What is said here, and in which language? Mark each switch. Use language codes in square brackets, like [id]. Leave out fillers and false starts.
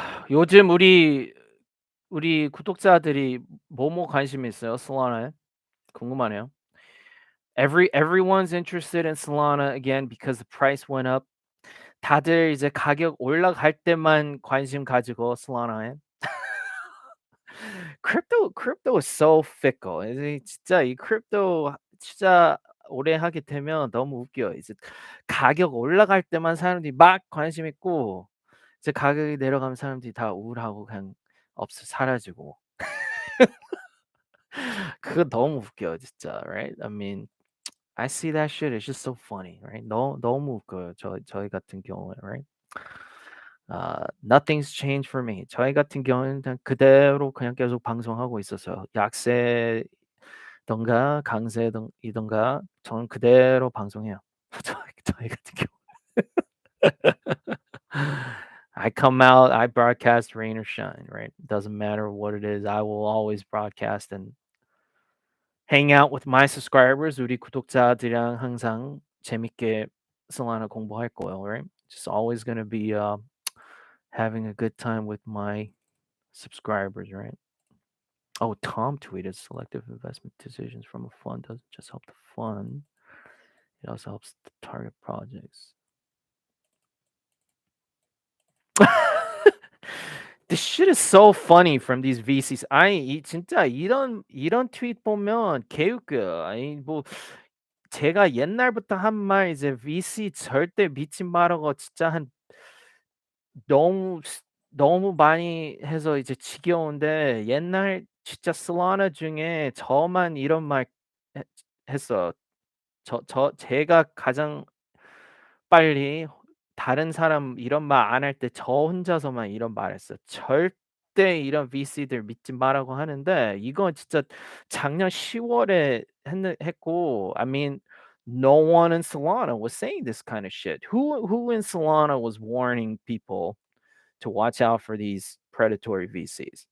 [ko] 요즘 우리 구독자들이 뭐뭐 관심 있어요? Solana에? 궁금하네요. [en] Everyone's interested in Solana again because the price went up. [ko] 다들 이제 가격 올라갈 때만 관심 가지고 Solana에. [en] Crypto is so fickle. [ko] 이제 진짜 이 crypto 진짜 오래 하게 되면 너무 웃겨요. 이제 가격 올라갈 때만 사람들이 막 관심 있고 이제 가격이 내려가면 사람들이 다 우울하고 그냥 없어 사라지고. 그거 너무 웃겨요 진짜. [en] Right? I mean, I see that shit. It's just so funny, right? [ko] 너무 웃겨요. 저희 같은 경우에, [en] right? Nothing's changed for me. [ko] 저희 같은 경우는 그냥 그대로 그냥 계속 방송하고 있어서 약세든가 강세이든가 저는 그대로 방송해요. 저희 같은 경우. [en] I come out, I broadcast rain or shine, right? Doesn't matter what it is. I will always broadcast and hang out with my subscribers. [ko] 우리 구독자들이랑 항상 재밌게 Solana 공부할 거예요, [en] right? Just always gonna be having a good time with my subscribers, right? Oh, Tom tweeted selective investment decisions from a fund doesn't just help the fund, it also helps the target projects. This shit is so funny from these VCs. [ko] 아니 진짜 이런 트윗 보면 개웃겨요. 아니 뭐 제가 옛날부터 한 말 이제 VC 절대 믿지 말라고 진짜 한 너무 너무 많이 해서 이제 지겨운데 옛날 진짜 솔라나 중에 저만 이런 말 했 했어요. 제가 가장 빨리 다른 사람 이런 말 안 할 때 저 혼자서만 이런 말 했어요. "절대 이런 VC들 믿지 마라."고 하는데 이건 진짜 작년 10월 월에 했고 [en] I mean no one in Solana was saying this kind of shit. Who in Solana was warning people to watch out for these predatory VCs?